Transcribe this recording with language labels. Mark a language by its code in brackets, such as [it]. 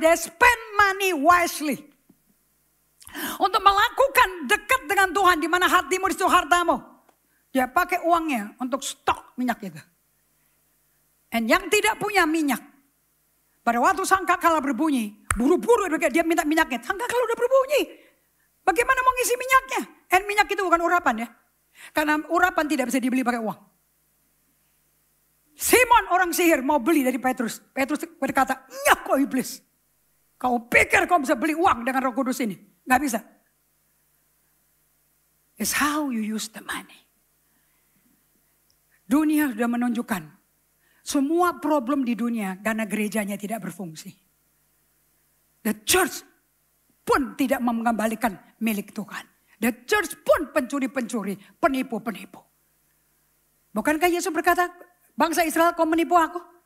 [en] They spend money wisely. [id] Untuk melakukan dekat dengan Tuhan, di mana hatimu di situ hartamu. Dia pakai uangnya untuk stok minyak itu. Dan yang tidak punya minyak, pada waktu sangkakala berbunyi, buru-buru dia minta minyaknya. Sangkakala udah berbunyi, bagaimana mau ngisi minyaknya? Dan minyak itu bukan urapan ya, karena urapan tidak bisa dibeli pakai uang. Simon orang sihir mau beli dari Petrus. Petrus berkata, "Nyak kau iblis. Kau pikir kau bisa beli uang dengan Roh Kudus ini?" Gak bisa. [en] It's how you use the money. [id] Dunia sudah menunjukkan semua problem di dunia karena gerejanya tidak berfungsi. The church pun tidak mengembalikan milik Tuhan. The church pun pencuri-pencuri, penipu-penipu. Bukankah Yesus berkata, bangsa Israel kau menipu aku?